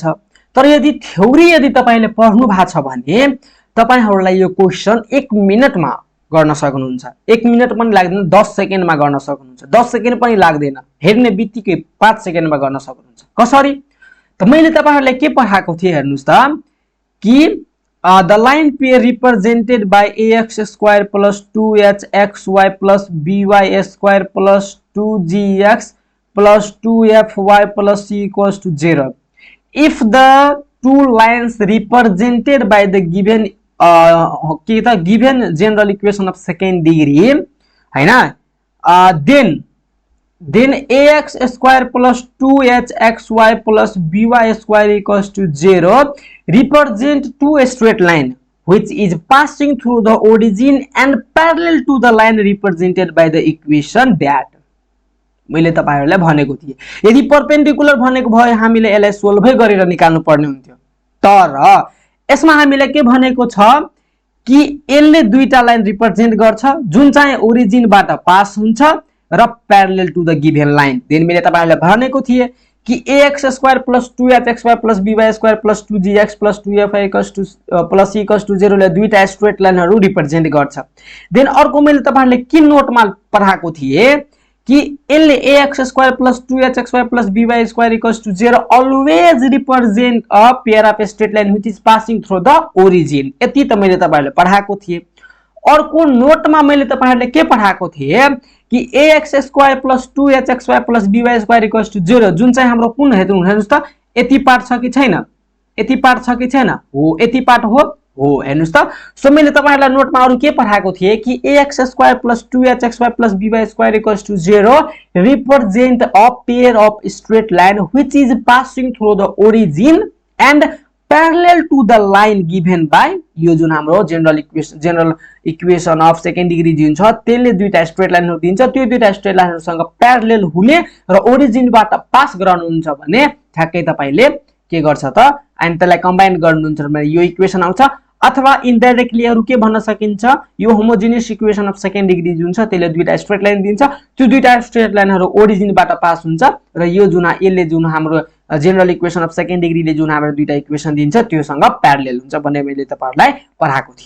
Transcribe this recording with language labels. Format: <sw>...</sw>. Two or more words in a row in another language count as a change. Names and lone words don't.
<ne>तर यदि थ्योरी यदि तपाईले पढ्नु भएको छ भने तपाईहरुलाई यो क्वेशन 1 मिनेटमा गर्न सक्नुहुन्छ। 1 मिनेट पनि लाग्दैन, 10 सेकेन्डमा गर्न सक्नुहुन्छ। 10 सेकेन्ड पनि लाग्दैन, हेर्ने बित्तिकै 5 सेकेन्डमा गर्न सक्नुहुन्छ। कसरी त मैले तपाईहरुलाई के पढाएको थिए हेर्नुस् त कि</ne> <en>the line pair represented by ax² + 2hxy + by² + 2gx + 2fy + c = 0 if the two lines represented by the given given general equation of second degree हैन then ax² + 2hxy + by² = 0 represent two straight line which is passing through the origin and parallel to the line represented by the equation that।</en> <ne>मैले तपाईहरुलाई भनेको थिए यदि परपेन्डिकुलर भनेको भए हामीले यसलाई सोल्भै गरेर निकाल्नु पर्ने हुन्थ्यो। तर यसमा हामीलाई के भनेको छ कि यसले दुईटा लाइन रिप्रेजेन्ट गर्छ जुन चाहिँ ओरिजिनबाट पास हुन्छ र</ne> <en>parallel to the given line.</en> <ne>देन मैले तपाईहरुलाई भनेको थिए कि ax² + 2hxy + by² + 2gx + 2fy + c = 0 ले दुईटा स्ट्रेट लाइनहरु रिप्रेजेन्ट गर्छ।</ne> <en>देन</en> <ne>अर्को मैले तपाईहरुलाई के नोटमा पढाएको थिए कि यसले</ne> <en>ax² + 2hxy + by² = 0 always represent a pair of straight line which is passing through the origin।</en> <ne>यति त मैले तपाईहरुलाई पढाएको थिए। अर्को नोटमा मैले तपाईहरुलाई के पढाएको थिए कि ax² + 2hxy + by² = 0 जुन चाहिँ हाम्रो कुन हेर्नुस् त यति पार्ट छ कि छैन, यति पार्ट छ कि छैन, हो यति पार्ट हो हेर्नुस् त। सो मैले तपाईहरुलाई नोटमा अरु के पढाएको थिए कि ax² + 2hxy + by² = 0</ne> <en>represent a pair of straight line which is passing through the origin and parallel to the line given by</en> <ne>यो जुन हाम्रो</ne> <en>general equation of second degree</en> <ne>जुन छ त्यसले दुईटा स्ट्रेट लाइनहरु दिन्छ, त्यो दुईटा स्ट्रेट लाइनहरुसँग प्यारलल हुने र ओरिजिनबाट पास गराउनुहुन्छ भने ठ्याक्कै तपाईले के गर्छ त अनि त्यसलाई कम्बाइन गर्नुहुन्छ भने यो इक्वेसन आउँछ। अथवा इनडाइरेक्टली अरु के भन्न सकिन्छ यो</ne> <en>homogeneous equation of second degree</en> <ne>जुन छ त्यसले दुईटा</ne> <en>straight line</en> <ne>दिन्छ, त्यो दुईटा स्ट्रेट लाइनहरु ओरिजिनबाट पास हुन्छ र यो जुन यसले जुन हाम्रो</ne> <en>general equation of second</en> <ne>डिग्रीले जुन हाम्रो दुईटा इक्वेसन दिन्छ त्योसँग प्यारलल हुन्छ भन्ने मैले तपाईहरुलाई पढाएको थिए।</ne>